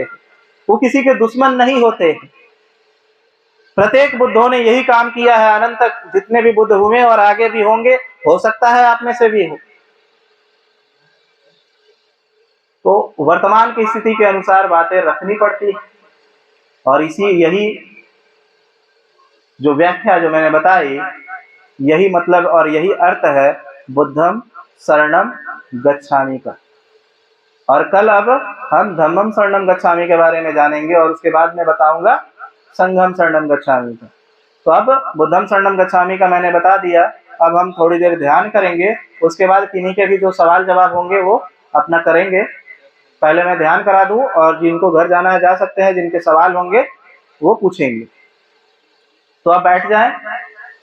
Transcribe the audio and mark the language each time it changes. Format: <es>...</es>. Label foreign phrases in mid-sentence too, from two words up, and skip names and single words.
<hi>वो किसी के दुश्मन नहीं होते। प्रत्येक बुद्धों ने यही काम किया है, अनंत तक जितने भी बुद्ध हुए और आगे भी होंगे, हो सकता है आप में से भी हो। तो वर्तमान की स्थिति के अनुसार बातें रखनी पड़ती है, और यही जो व्याख्या जो मैंने बताई, यही मतलब और यही अर्थ है</hi> <pi>बुद्धम शरणम गच्छामि</pi> <hi>का। और कल अब हम</hi> <pi>धम्मम शरणम गच्छामि</pi> <hi>के बारे में जानेंगे, और उसके बाद मैं बताऊंगा</hi> <pi>संघम शरणम गच्छामि</pi> <hi>का। तो अब</hi> <pi>बुद्धम शरणम गच्छामि</pi> <hi>का मैंने बता दिया, अब हम थोड़ी देर ध्यान करेंगे, उसके बाद किन्हीं के भी जो सवाल जवाब होंगे वो अपना करेंगे। पहले मैं ध्यान करा दूं, और जिनको घर जाना है जा सकते हैं, जिनके सवाल होंगे वो पूछेंगे। तो आप बैठ जाएं।</hi>